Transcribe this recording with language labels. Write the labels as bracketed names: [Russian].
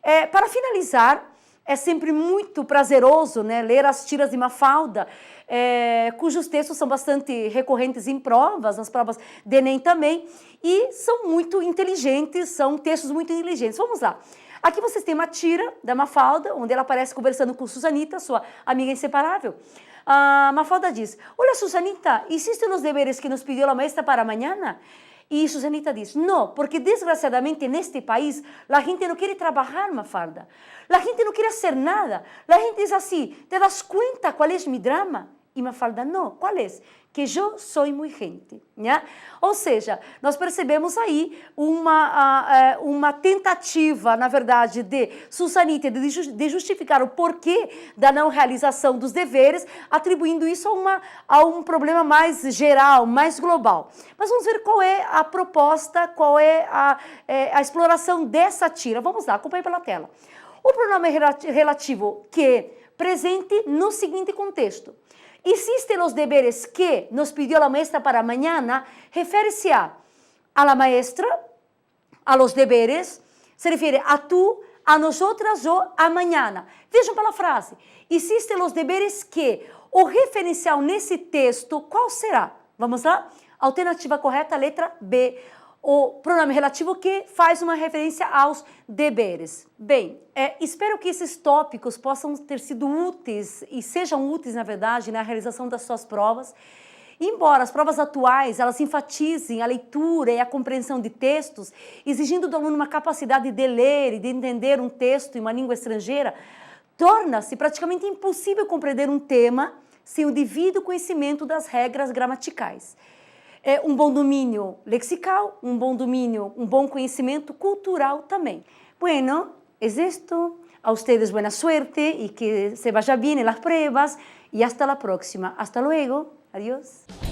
[Portuguese] Para finalizar, é sempre muito prazeroso, né, ler as tiras de Mafalda, cujos textos são bastante recorrentes em provas, nas provas de Enem também, e são muito inteligentes, são textos muito inteligentes. Vamos lá. Aqui vocês têm uma tira da Mafalda, onde ela aparece conversando com Susanita, sua amiga inseparável. A Mafalda diz, olha Susanita, [Spanish] ¿hiciste los deberes que nos pidió la maestra para mañana? Y Susanita dice, no, porque desgraciadamente en este país la gente no quiere trabajar, Mafalda. La gente no quiere hacer nada. La gente es así, ¿te das cuenta cuál es mi drama? [Portuguese] E Mafalda, não, qual é? Que eu sou muito gente. Né? Ou seja, nós percebemos aí uma tentativa, na verdade, de Susanita de justificar o porquê da não realização dos deveres, atribuindo isso a um problema mais geral, mais global. Mas vamos ver qual é a proposta, qual é a exploração dessa tira. Vamos lá, acompanhe pela tela. O pronome relativo que presente no seguinte contexto. [Spanish] Hiciste los deberes que nos pidió la maestra para mañana, [Portuguese] refere-se a la maestra, a los deberes, se refere a tú, a nosotras ou a mañana. Vejam pela frase, [Spanish] hiciste los deberes que, [Portuguese] o referencial nesse texto, qual será? Vamos lá? Alternativa correta, letra B. O pronome relativo que faz uma referência aos deveres. Bem, espero que esses tópicos possam ter sido úteis e sejam úteis, na verdade, na realização das suas provas. Embora as provas atuais, elas enfatizem a leitura e a compreensão de textos, exigindo do aluno uma capacidade de ler e de entender um texto em uma língua estrangeira, torna-se praticamente impossível compreender um tema sem o devido conhecimento das regras gramaticais. Um bom domínio lexical, um bom conhecimento cultural também. [Spanish] Bueno, es esto. A ustedes buena suerte y que se vaya bien en las pruebas y hasta la próxima. Hasta luego. Adiós.